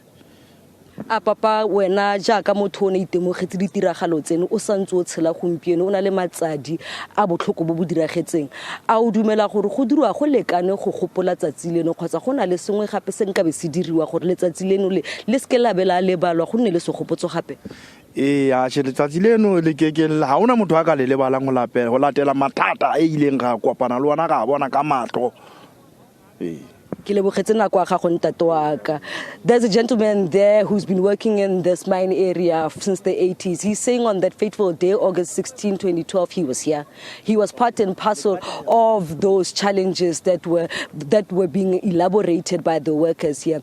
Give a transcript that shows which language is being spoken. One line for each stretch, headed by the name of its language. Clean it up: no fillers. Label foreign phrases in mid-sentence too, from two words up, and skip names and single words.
Tswana: a papa wena jaaka motho o ne itemogetse ditiragalo tseno o santse o tshela gompieno o na le matsadi a botlhoko bo diragetseng a o dumela gore go dirwa go lekane go gopola tsatsi leno kgotsa go na le sengwe gape se nka be se diriwa gore letsatsi leno le ske la bela le balwa go nne le se gopotso gape a letsatsi leno le kekeng ha ona motho a ka le lebalang go latela mathata a ileng ga kopana le ona ga bona ka matlo
English: There's a gentleman there who's been working in this mine area since the 80s. He's saying on that fateful day, August 16, 2012, he was here. He was part and parcel of those challenges that were being elaborated by the workers here.